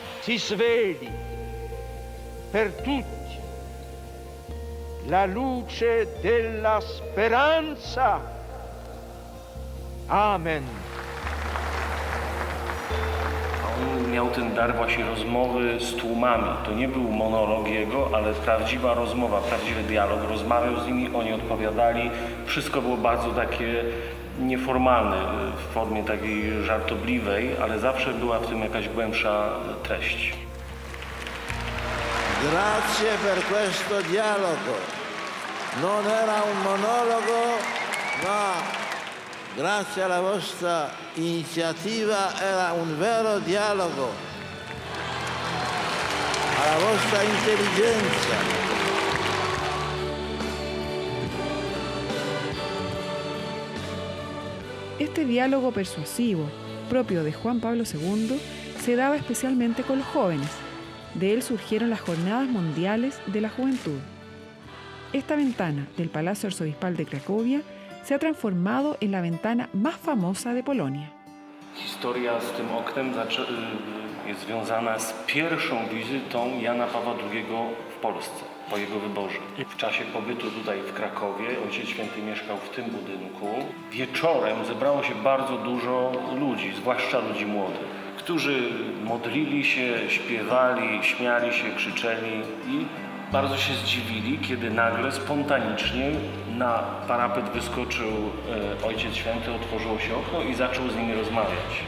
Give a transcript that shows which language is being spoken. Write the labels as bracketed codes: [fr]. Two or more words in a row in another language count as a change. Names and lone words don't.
[it] si sveli per tutti la luce della speranza. Amen. [pl] On miał ten dar właśnie rozmowy z tłumami. To nie był monolog jego, ale prawdziwa rozmowa, prawdziwy dialog. Rozmawiał z nimi, oni odpowiadali. Wszystko było bardzo takie nieformalne, w formie takiej żartobliwej, ale zawsze była w tym jakaś głębsza treść. [it] Grazie per questo dialogo. Non era un monologo, ma grazie alla vostra iniziativa era un vero dialogo. Alla vostra intelligenza. [es] Este diálogo persuasivo, propio de Juan Pablo II, se daba especialmente con los jóvenes. De él surgieron las Jornadas Mundiales de la Juventud. Esta ventana del Palacio Arzobispal de Cracovia se ha transformado en la ventana más famosa de Polonia. [pl] Historia z tym oknem jest związana z pierwszą wizytą Jana Pawła II w Polsce, po jego wyborze. W czasie pobytu tutaj w Krakowie Ojciec Święty mieszkał w tym budynku. Wieczorem zebrało się bardzo dużo ludzi, zwłaszcza ludzi młodych, którzy modlili się, śpiewali, śmiali się, krzyczeli i bardzo się zdziwili, kiedy nagle, spontanicznie na parapet wyskoczył Ojciec Święty, otworzyło się okno i zaczął z nimi rozmawiać.